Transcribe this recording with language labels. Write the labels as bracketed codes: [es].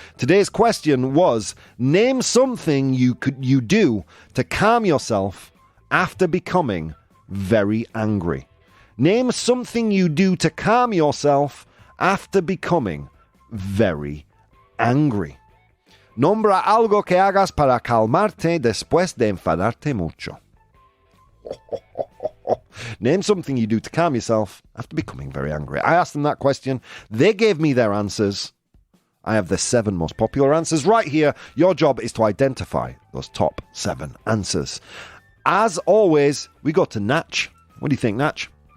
[en] Today's question was, name something you do to calm yourself after becoming very angry. Name something you do to calm yourself after becoming very angry. [es] Nombra algo que hagas para calmarte después de enfadarte mucho. [en] Name something you do to calm yourself after becoming very angry. I asked them that question. They gave me their answers. I have the 7 most popular answers right here. Your job is to identify those top 7 answers. As always, we go to Natch. What do you think, Natch?